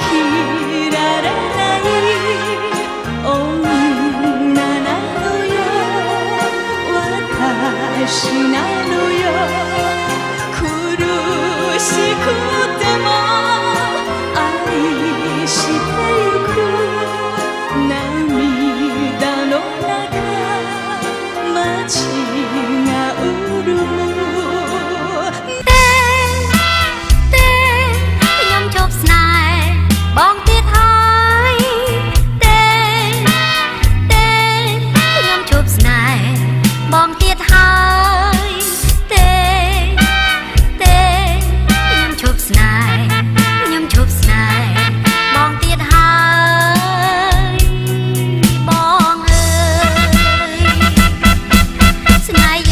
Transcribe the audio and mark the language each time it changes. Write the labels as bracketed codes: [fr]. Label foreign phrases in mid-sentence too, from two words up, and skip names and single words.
[ja] られない女なのよ私なのよ苦しくても愛してゆく涙の中街が潤む [km] ខ្ញុំជប់ស្នេហ៍បងទៀតហើយខ្ញុំជប់ស្នេហ៍បងទៀតហើយខ្ញុំជប់ស្នេហ៍បងទៀតហើយបងអើយស្នេហ៍